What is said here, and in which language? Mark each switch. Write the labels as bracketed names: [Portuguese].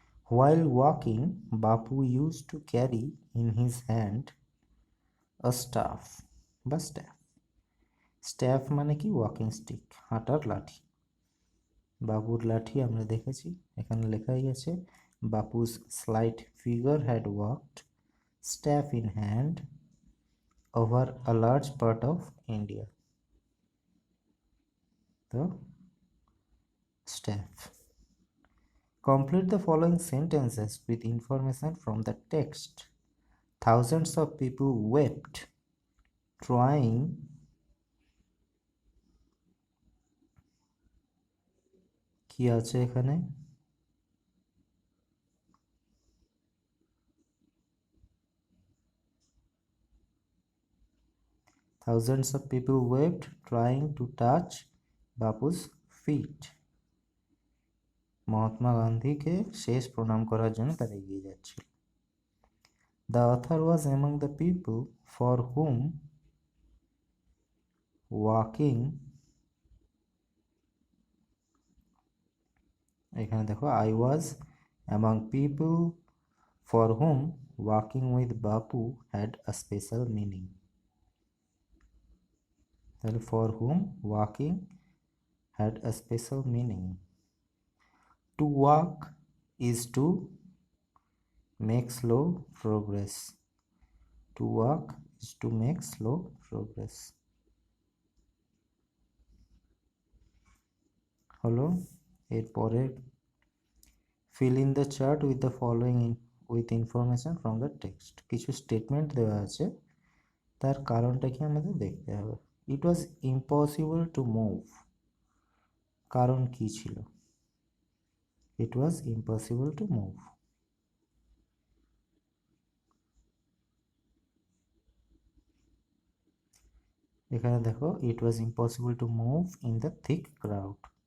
[English] While walking, Bapu used to carry in his hand a staff বা staff. [Bangla] Staph মানে কি? Walking stick, হাঁটার লাঠি। বাবুর লাঠি আমরা দেখেছি, এখানে লেখাই আছে [English] Bapu's slight figure had walked staff in hand over a large part of India. [Bangla] তো staph. [English] Complete the following sentences with information from the text. Thousands of people wept trying [Bangla] কি আছে এখানে? [English] Thousands of people wept trying to touch Bapu's feet. [Bangla] Mahatma গান্ধীকে শেষ প্রণাম করার জন্য তারা এগিয়ে যাচ্ছিল। [English] The author was among the people for whom walking, [Bangla] এখানে দেখো [English] I was among people for whom walking with Bapu had a special meaning. [Bangla] তাহলে [English] for whom walking had a special meaning. To walk is to make slow progress. To walk is to make slow progress. [Bangla] হলো। এরপরে [English] fill in the chart with the following with information from the text. [Bangla] কিছু statement দেওয়া আছে, তার কারণটা কি আমাদের দেখতে হবে। [English] It was impossible to move. [Bangla] কারণ কি ছিল? [English] It was impossible to move. [Bangla] এখানে দেখো [English] it was impossible to move in the thick crowd.